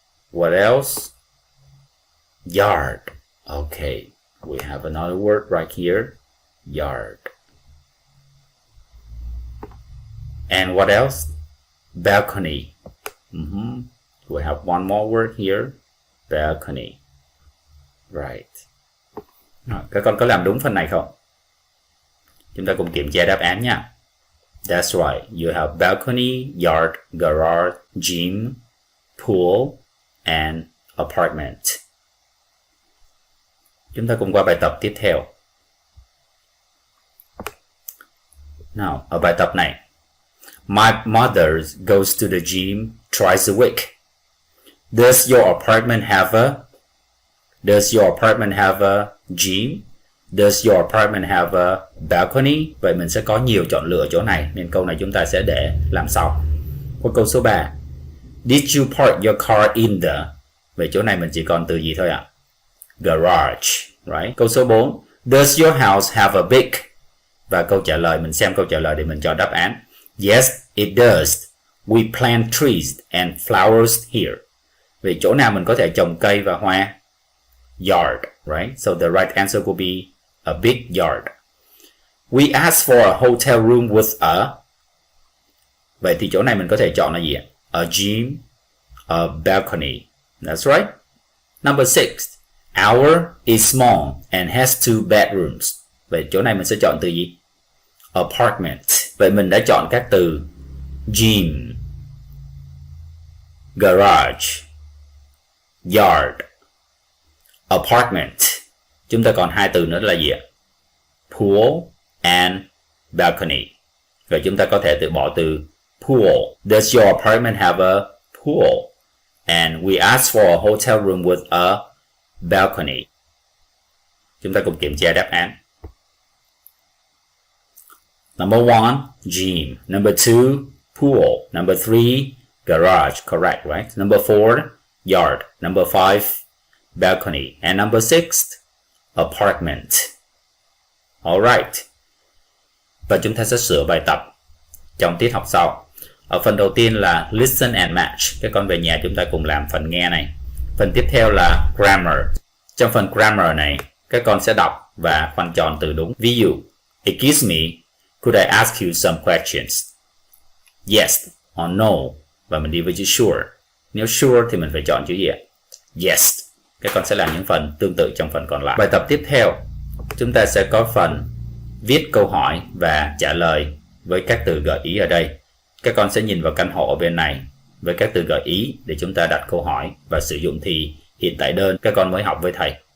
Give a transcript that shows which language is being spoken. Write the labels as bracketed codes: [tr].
[en] What else? Yard. Okay, We have another word right here. Yard. And what else? Balcony. We have one more word here. Balcony. Right. [vi] Rồi, các con có làm đúng phần này không? Chúng ta cùng kiểm tra đáp án nha. [en] That's right. You have balcony, yard, garage, gym, pool, and apartment. [vi] Chúng ta cùng qua bài tập tiếp theo. Nào, ở bài tập này. [en] My mother goes to the gym twice a week. Does your apartment have a gym? Does your apartment have a balcony? [vi] Vậy mình sẽ có nhiều chọn lựa chỗ này, nên câu này chúng ta sẽ để làm sau. Qua câu số 3. [en] Did you park your car in the? [vi] Vậy chỗ này mình chỉ còn từ gì thôi ạ? Garage, right? Câu số 4. [en] Does your house have a big? [vi] Và câu trả lời, mình xem câu trả lời để mình chọn đáp án. [en] Yes, it does. We plant trees and flowers here. [vi] Vậy chỗ nào mình có thể trồng cây và hoa? [en] Yard, right? So the right answer will be a big yard. We asked for a hotel room with a. [vi] Vậy thì chỗ này mình có thể chọn là gì ạ? [en] A gym, a balcony. That's right. Number 6. Our is small and has 2 bedrooms. [vi] Vậy chỗ này mình sẽ chọn từ gì? Apartment. Vậy mình đã chọn các từ gym, garage, yard, apartment. Chúng ta còn 2 từ nữa là gì ạ? Pool and balcony. Rồi chúng ta có thể từ bỏ từ pool. [en] Does your apartment have a pool? And we asked for a hotel room with a balcony. [vi] Chúng ta cùng kiểm tra đáp án. [en] Number 1, gym. Number 2, pool. Number 3, garage. Correct, right? Number 4, yard. Number 5, balcony. And number 6, apartment. Alright. [vi] Và chúng ta sẽ sửa bài tập trong tiết học sau. Ở phần đầu tiên là listen and match. Các con về nhà chúng ta cùng làm phần nghe này. Phần tiếp theo là grammar. Trong phần grammar này, các con sẽ đọc và khoanh tròn từ đúng. [en] Ví dụ, excuse me, could I ask you some questions? [vi] Yes or no. Và mình đi với chữ sure. Nếu sure thì mình phải chọn chữ gì ạ? Yes. Các con sẽ làm những phần tương tự trong phần còn lại. Bài tập tiếp theo, chúng ta sẽ có phần viết câu hỏi và trả lời với các từ gợi ý ở đây. Các con sẽ nhìn vào căn hộ ở bên này với các từ gợi ý để chúng ta đặt câu hỏi và sử dụng thì hiện tại đơn các con mới học với thầy.